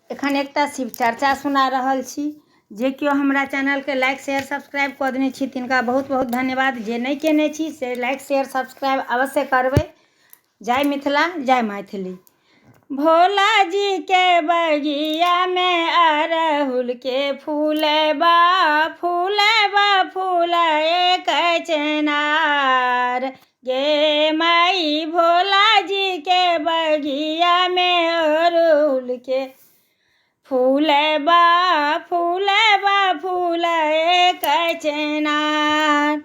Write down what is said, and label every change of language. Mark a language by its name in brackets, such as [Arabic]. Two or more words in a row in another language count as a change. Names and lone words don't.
[Maithili] एखन एकटा शिव चर्चा सुना रहल छी। जे केओ हमरा चैनल के [English] like share subscribe [Maithili] कऽ देने छी तिनका बहुत बहुत धन्यवाद। जे नहीं केने छी से [English] like share subscribe [Maithili] अवश्य करबै। जय मिथिला जय मैथिली। भोला जी के बगिया में अरहुल के फूलबा फूल एक चनार। गे माई भोला जी के बगिया में अरहुल के फूलबा फूल एक चनार।